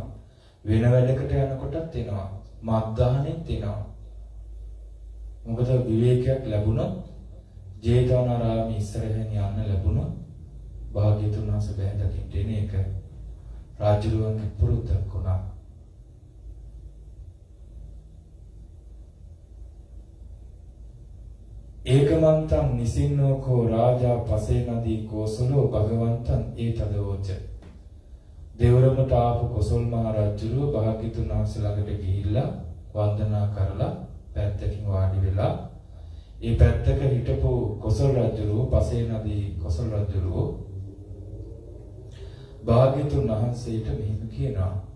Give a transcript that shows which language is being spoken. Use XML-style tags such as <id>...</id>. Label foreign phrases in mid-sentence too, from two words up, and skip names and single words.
<si>වෙන වැඩකට යනකොටත් එනවා. මත්දානෙත් එනවා. මොකද විවේකයක් ලැබුණොත් ජේතවනාරාමයේ ඉස්සරහින් යන්න ලැබුණොත් භාග්‍යතුන් වහන්සේ බැහැදකින් දෙන එක රාජ්‍යරුවන්ගේ පුරුද්දක් වුණා.</si> <pi>ඒකමන්තං නිසින්නෝකෝ රාජා පසේ නදී කෝසලෝ භගවන්තං ඒතදෝච.</pi> <si>දෙවරමට ආපු කොසල් මහ රජුරුව භාග්‍යතුන් වහන්සේ ළඟට ගිහිල්ලා වන්දනා කරලා පැත්තකින් වාඩි වෙලා ඒ පැත්තක හිටපු කොසල් රජුරුව පසේ නදී කොසල් රජුරුව භාග්‍යතුන් වහන්සේට මෙහෙම කියනවා.</si>